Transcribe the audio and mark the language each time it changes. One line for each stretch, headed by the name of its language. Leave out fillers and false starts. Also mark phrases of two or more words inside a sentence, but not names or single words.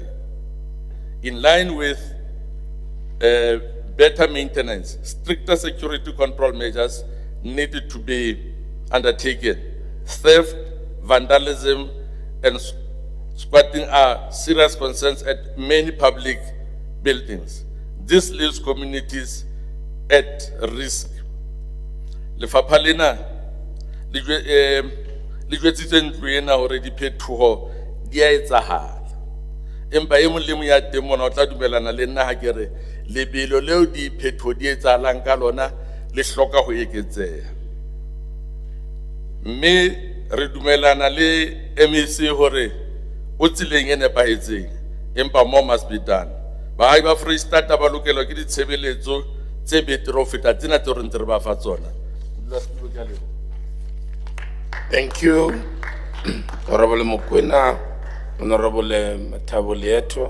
English: In line with better maintenance, stricter security control measures needed to be undertaken. Theft, vandalism, and squatting are serious concerns at many public buildings. This leaves communities at risk.
Southern Sotho: Lefapha lena le jwetsitse ntlo ena hore diphethoho di a etsahala. Empa e mong le mong ya teng mona o tla dumelana le nna ha ke re lebelo leo diphethoho di etsahalang ka lona le hloka ho eketseha. Mme re dumelana le MEC hore o tseleng e nepahetseng, empa
English: more must be done.
Southern Sotho: Baahi ba Freistata ba lokelwa ke ditshebeletso tse betere ho feta tsena tse re ntse re ba fa tsona.
English: Thank you, Honorable Mokwena, Honorable Mathabo Leeto.